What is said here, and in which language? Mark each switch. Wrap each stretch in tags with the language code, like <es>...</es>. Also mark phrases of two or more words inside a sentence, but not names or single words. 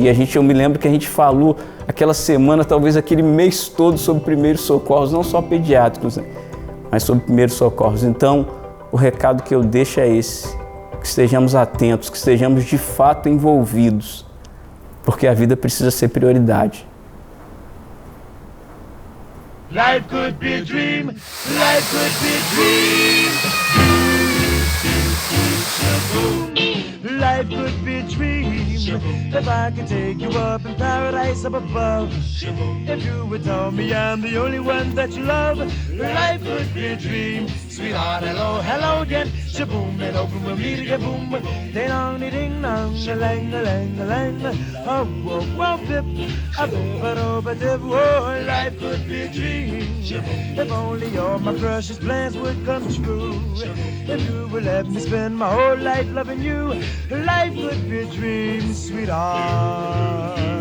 <pt>E eu me lembro que a gente falou aquela semana, talvez aquele mês todo, sobre primeiros socorros, não só pediátricos, né, mas sobre primeiros socorros. Então, o recado que eu deixo é esse: que estejamos atentos, que estejamos de fato envolvidos, porque a vida precisa ser prioridade.</pt> <en>Life could be a dream, life could be a dream. Life could be a dream. If I could take you up in paradise up above. If you would tell me I'm the only one that you love. Life could be a dream. Sweetheart, hello, hello again. Shaboom, and open we'll meet again, boom. Ding dong, ding dong, a lang, a lang, a lang. Oh, whoa, whoa, dip, a bip, a dip. Oh, life could be a dream. If only all my precious plans would come true. If you would let me spend my whole life loving you. Life could be a dream, sweetheart.</en>